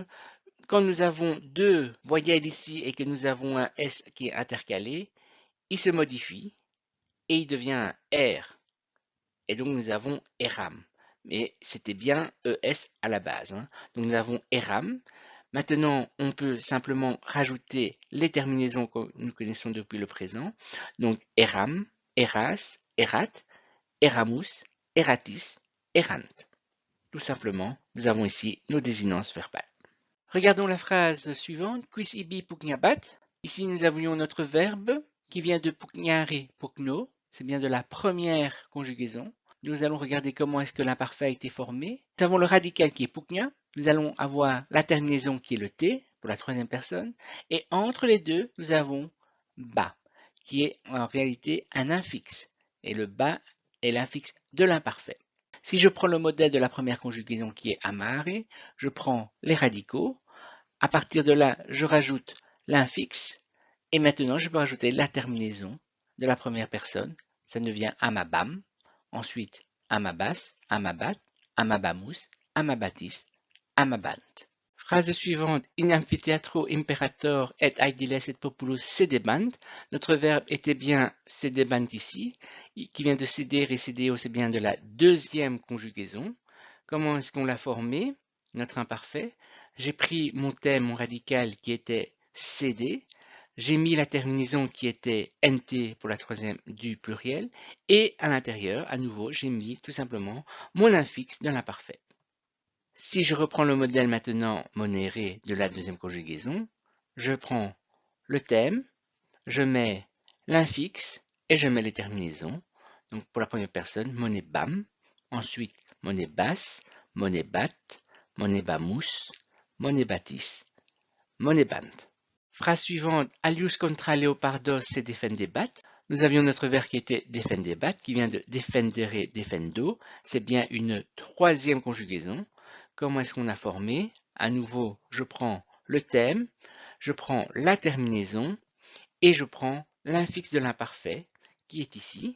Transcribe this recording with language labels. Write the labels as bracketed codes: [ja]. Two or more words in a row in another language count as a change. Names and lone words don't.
[fr] Quand nous avons deux voyelles ici et que nous avons un S qui est intercalé, il se modifie et il devient un R. Et donc nous avons eram. Mais c'était bien ES à la base. Donc nous avons eram. Maintenant, on peut simplement rajouter les terminaisons que nous connaissons depuis le présent. [la] Donc eram, eras, erat, eramus, eratis, erant. [fr] Tout simplement, nous avons ici nos désinences verbales. Regardons la phrase suivante. [la] Quis ibi pugnabat. [fr] Ici, nous avions notre verbe qui vient de [la] pugnare pugno. [fr] C'est bien de la première conjugaison. Nous allons regarder comment est-ce que l'imparfait a été formé. Nous avons le radical qui est pugna. Nous allons avoir la terminaison qui est le t pour la troisième personne. Et entre les deux, nous avons ba, qui est en réalité un infixe. Et le ba est l'infixe de l'imparfait. Si je prends le modèle de la première conjugaison qui est amare, je prends les radicaux. À partir de là, je rajoute l'infixe. Et maintenant, je peux rajouter la terminaison de la première personne. Ça devient amabam. Ensuite, [la] amabas, amabat, amabamus, amabatis, amabant. [fr] Phrase suivante. [la] In amphitheatro imperator et aediles et populus sedebant. [fr] Notre verbe était bien sedebant ici, qui vient de ceder et cedeo, c'est bien de la deuxième conjugaison. Comment est-ce qu'on l'a formé? Notre imparfait. J'ai pris mon thème, mon radical qui était cédé. J'ai mis la terminaison qui était nt pour la troisième du pluriel. Et à l'intérieur, à nouveau, j'ai mis tout simplement mon infixe de l'imparfait. Si je reprends le modèle maintenant monéré de la deuxième conjugaison, je prends le thème, je mets l'infixe et je mets les terminaisons. Donc pour la première personne, monebam, ensuite [la] monebas, monebat, monebamus, monebatis, monebant. [fr] Phrase suivante, [la] alius contra leopardos se defendebat. [fr] Nous avions notre verbe qui était defendebat, qui vient de [la] defendere, defendo. [fr] C'est bien une troisième conjugaison. Comment est-ce qu'on a formé? À nouveau, je prends le thème, je prends la terminaison et je prends l'infixe de l'imparfait qui est ici.